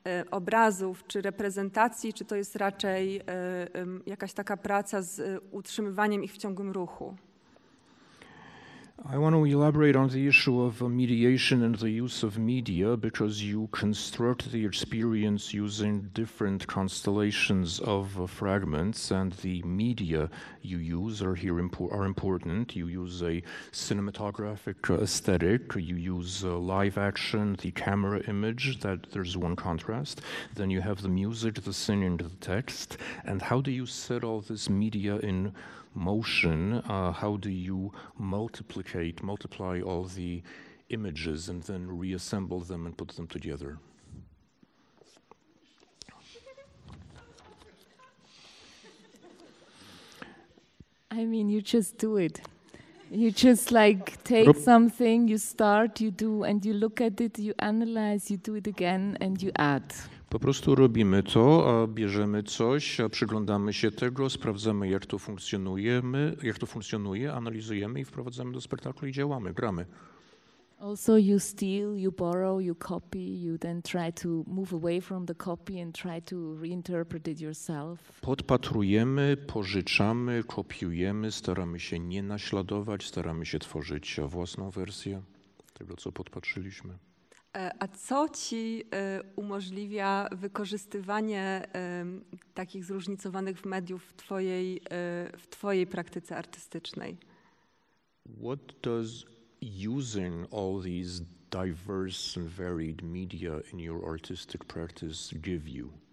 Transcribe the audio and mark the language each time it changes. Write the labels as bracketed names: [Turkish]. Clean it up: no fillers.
[Polish] obrazów czy reprezentacji, czy to jest raczej jakaś taka praca z utrzymywaniem ich w ciągłym ruchu? [English] I want to elaborate on the issue of mediation and the use of media because you construct the experience using different constellations of fragments, and the media you use are important. You use a cinematographic aesthetic, you use live action, the camera image, that there's one contrast. Then you have the music, the singing, the text. And how do you set all this media in motion? How do you multiply all the images and then reassemble them and put them together? I mean, you just do it. You just like take something, you start, you do, and you look at it, you analyze, you do it again, and you add. [Polish] Po prostu robimy to, a bierzemy coś, a przyglądamy się tego, sprawdzamy jak to funkcjonuje, analizujemy i wprowadzamy do spektaklu i działamy, gramy. [English] Also you steal, you borrow, you copy, you then try to move away from the copy and try to reinterpret it yourself. [Polish] Podpatrujemy, pożyczamy, kopiujemy, staramy się nie naśladować, staramy się tworzyć własną wersję tego, co podpatrzyliśmy. A co ci umożliwia wykorzystywanie takich zróżnicowanych mediów w twojej praktyce artystycznej? [English] What does using all these diverse and varied media in your artistic practice give you?